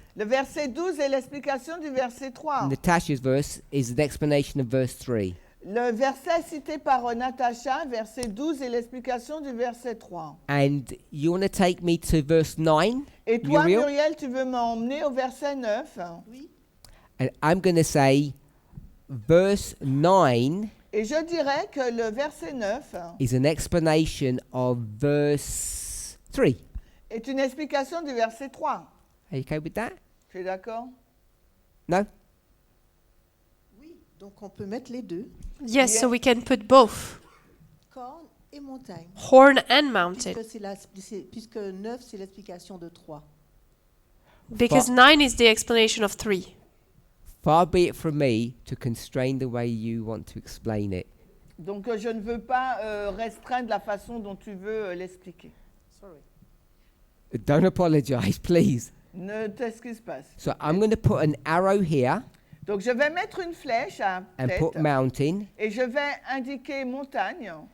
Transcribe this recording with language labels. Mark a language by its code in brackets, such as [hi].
[fr] Le verset 12 est l'explication du verset 3. [en] Natasha's verse, is the explanation of verse 3. [fr] Le verset cité par Natacha, verset 12, est l'explication du verset 3. [en] And you want to take me to verse 9? [fr] Et toi, Muriel? Muriel, tu veux m'emmener au verset 9? Oui. [en] And I'm going to say verse 9 [fr] Et je dirais que le verset 9 [en] is an explanation of verse 3. [fr] est une explication du verset 3. [en] Are you okay with that? [fr] Tu es d'accord? [en] No? [fr] Oui. Donc on peut mettre les deux. [en] Yes, so we can put both. [fr] Corne et montagne. [en] Horn and mountain. [fr] Puisque 9 c'est l'explication de 3. [en] Because 9 is the explanation of 3. Far be it from me to constrain the way you want to explain it. [fr] Donc je ne veux pas restreindre la façon dont tu veux l'expliquer. [en] Sorry. Don't apologize, please. [fr] Ne t'excuse pas. [en] So I'm going to put an arrow here [fr] Donc je vais mettre une flèche à [en] and [fr] tête [en] put mountain, [fr] et je vais indiquer montagne